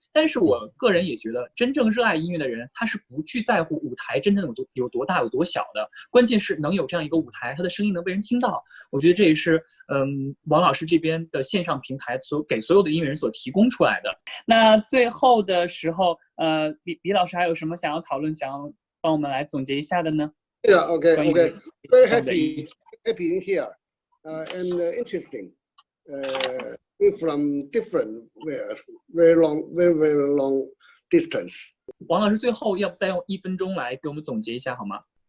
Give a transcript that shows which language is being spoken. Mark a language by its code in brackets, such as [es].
[zh] 但是我个人也觉得，真正热爱音乐的人，他是不去在乎舞台真正有多大有多小的，关键是能有这样一个舞台，他的声音能被人听到。我觉得这也是王老师这边的线上平台给所有的音乐人所提供出来的。那最后的时候，李老师还有什么想要讨论，想要帮我们来总结一下的呢？ [en] Yeah, okay. Very happy in here and interesting. we're from different, very long distance. [zh] 王老师最后要不再用1分钟来给我们总结一下好吗？